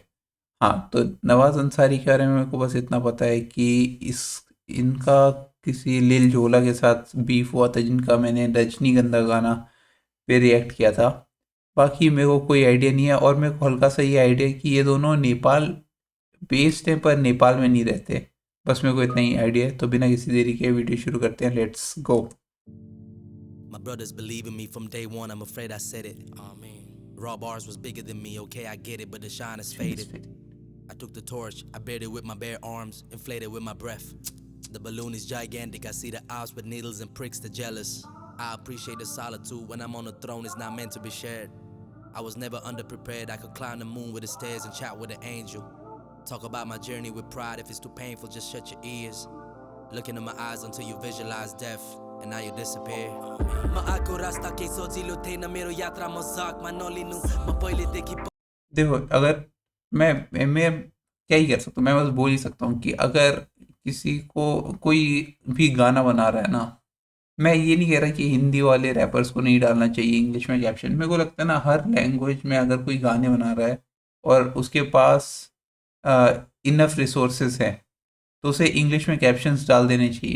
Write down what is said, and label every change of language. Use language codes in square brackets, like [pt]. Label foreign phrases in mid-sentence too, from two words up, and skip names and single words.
[hi] हाँ, तो नवाज़ अंसारी के बारे में मेरे को बस इतना पता है कि इस इनका किसी लिल जोला के साथ बीफ हुआ था, जिनका मैंने रजनीगंधा गाना पे रिएक्ट किया था। बाकी मेरे को कोई आइडिया नहीं है, और मेरे को हल्का सा ये आइडिया है कि ये दोनों नेपाल बेस्ड हैं पर नेपाल में नहीं रहते। बस मेरे को इतना ही आइडिया है। तो बिना किसी देरी के वीडियो शुरू करते हैं, [en] Let's go. My brothers believe in me from day one, I'm afraid I said it. Amen. Raw bars was bigger than me, okay, I get it, but the shine is faded. I took the torch, I bared it with my bare arms, inflated with my breath. The balloon is gigantic, I see the eyes with needles and pricks, the jealous. I appreciate the solitude when I'm on the throne, it's not meant to be shared. I was never underprepared, I could climb the moon with the stairs and chat with an angel. Talk about my journey with pride, if it's too painful, just shut your ears. Look into my eyes until you visualize death, and now you disappear. [ne] म आएको रास्ता केही सजिलो थिएन, मेरो यात्रा मजाकमा नलिनु, म पहिलेदेखि [hi] देखो, अगर मैं क्या ही कर सकता हूँ। मैं बस बोल ही सकता हूँ कि अगर किसी को कोई भी गाना बना रहा है ना, मैं ये नहीं कह रहा कि हिंदी वाले रैपर्स को नहीं डालना चाहिए इंग्लिश में कैप्शन। मेरे को लगता है ना, हर लैंग्वेज में अगर कोई गाने बना रहा है और उसके पास [en] enough resources [hi] हैं, तो उसे इंग्लिश में कैप्शंस डाल देने चाहिए।